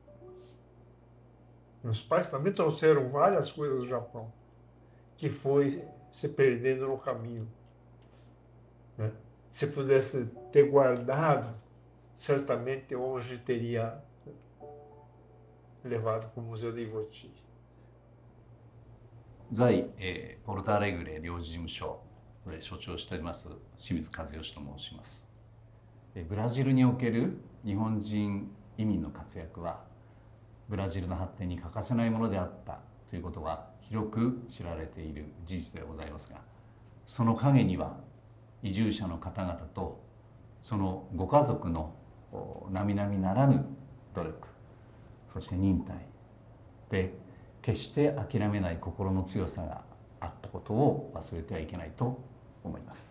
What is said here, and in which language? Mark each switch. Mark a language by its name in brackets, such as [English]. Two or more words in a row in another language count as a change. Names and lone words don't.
[Portuguese] Meus pais também trouxeram várias coisas do Japão que foi se perdendo no caminho. Né? Se pudesse ter guardado, certamente hoje teria levado para o Museu de Ivoti. [Japanese] 在、ポルトアレグレ領事事務所で所長をしております清水和義と申します。ブラジルにおける日本人移民の活躍はブラジルの発展に欠かせないものであったということは広く知られている事実でございますが、その陰には移住者の方々とそのご家族の並々ならぬ努力、そして忍耐で決して諦めない心の強さがあったことを忘れてはいけないと思います。